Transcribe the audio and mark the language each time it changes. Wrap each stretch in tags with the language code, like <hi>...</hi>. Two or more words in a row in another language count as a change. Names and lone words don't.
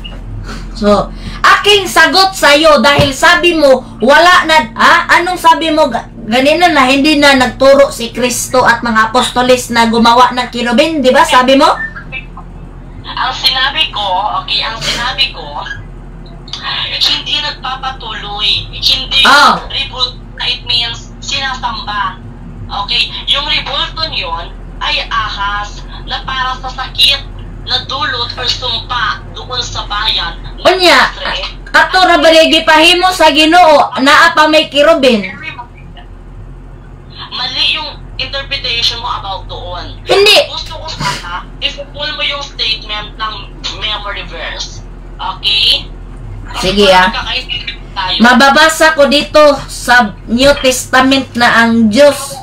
<tl>So, aking sagot sa'yo dahil sabi mo, wala na, anong sabi mo, ganina na hindi na nagturo si Kristo at mga apostolis na gumawa ng kirubin, di ba? Sabi mo? Ang sinabi ko, hindi nagpapatuloy, hindi revolt,</tl> <en>it means</en> <tl>sinasamba. Okay, yung revolton yun ay ahas na para sa sakit nadulot or sumpa doon sa bayan.</tl> <ceb>Unya, ato ra baligi pahimo sa Ginoo naa pa may kirubin.</ceb> <tl>Mali yung interpretation mo about doon. Hindi. Gusto ko sana, i-pull mo yung statement ng</tl> <en>memory verse.</en> <tl>Okay? Sige Tayo. Mababasa ko dito sa New Testament na ang Diyos.</tl>